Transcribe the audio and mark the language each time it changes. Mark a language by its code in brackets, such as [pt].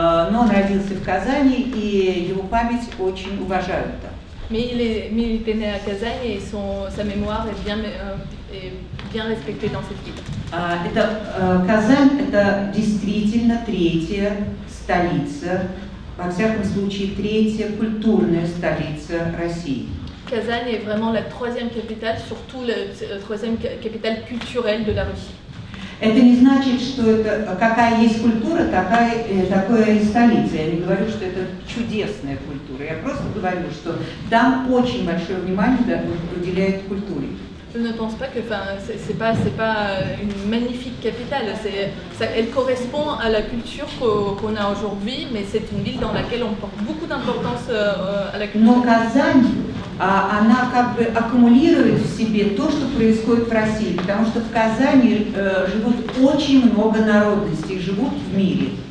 [ru] Но он родился в Казани, и его память очень уважают там. [fr] Mais il était né à Казань et sa mémoire est bien respectée dans cette ville. [ru] Казань – это действительно третья столица, во всяком случае третья культурная столица России. [fr] Казань est vraiment la troisième capitale, surtout la troisième capitale culturelle de la Russie. [ru] Это не значит, что это какая есть культура, такая и столица. Я не говорю, что это чудесная культура. Я просто говорю, что там очень большое внимание уделяют культуре. [fr] Je ne pense pas que, c'est pas une magnifique capitale. Elle correspond à la culture qu'on a aujourd'hui, mais c'est une ville dans laquelle on porte beaucoup d'importance à la culture. [ru] Но Казань, она как бы аккумулирует в себе то, что происходит в России, потому что в Казани живут очень много народностей, живут в мире.